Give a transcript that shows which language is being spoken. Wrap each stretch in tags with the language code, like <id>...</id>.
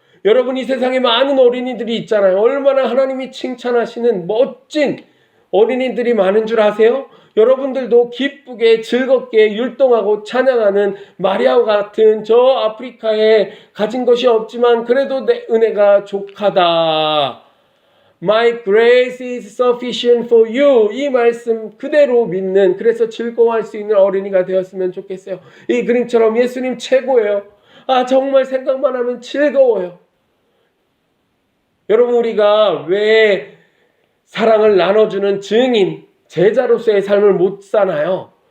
<ko>여러분, 이 세상에 많은 어린이들이 있잖아요. 얼마나 하나님이 칭찬하시는 멋진 어린이들이 많은 줄 아세요? 여러분들도 기쁘게 즐겁게 율동하고 찬양하는 마리아와 같은 저 아프리카에 가진 것이 없지만 그래도 내 은혜가 족하다.</ko> <en>My grace is sufficient for you.</en> <ko>이 말씀 그대로 믿는, 그래서 즐거워할 수 있는 어린이가 되었으면 좋겠어요. 이 그림처럼 예수님 최고예요. 정말 생각만 하면 즐거워요. 여러분, 우리가 왜 사랑을 나눠주는 증인, 제자로서의 삶을 못 사나요?</ko>